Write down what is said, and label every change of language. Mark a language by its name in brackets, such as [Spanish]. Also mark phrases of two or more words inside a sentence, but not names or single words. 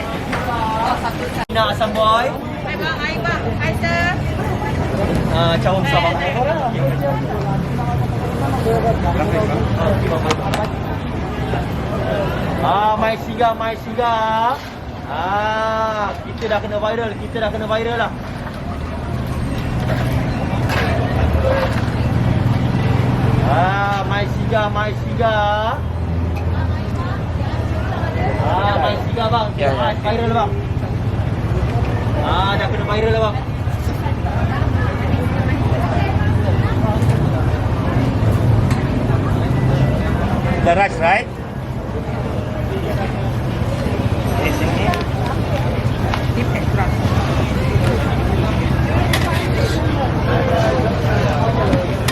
[Malay] Satu set. Nak asam boy. Hai bang, hai bang, hai sir. Cawang sabang. Mai Siga. Kita dah kena viral lah. Mai Siga. Mai Siga bang. Viral bang. Dah kena viral lah bang. [English] The rice, right? Deep extra.